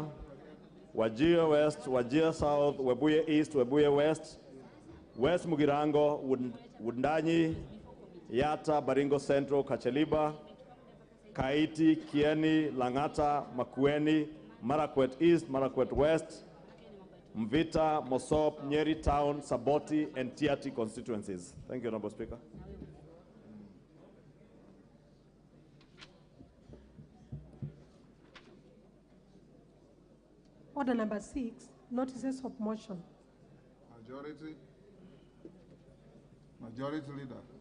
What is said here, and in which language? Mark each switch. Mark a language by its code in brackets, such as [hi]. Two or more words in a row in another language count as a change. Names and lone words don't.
[en] Wajir West, Wajir South, Webuye East, Webuye West, West Mugirango, Wundanyi, Yata, Baringo Central, Kacheliba, Kaiti, Kieni, Langata, Makueni, Marakwet East, Marakwet West, Mvita, Mosop, Nyeri Town, Saboti, and Tiati constituencies. Thank you, Honorable Speaker. Order number 6, notices of motion. Majority. Majority Leader.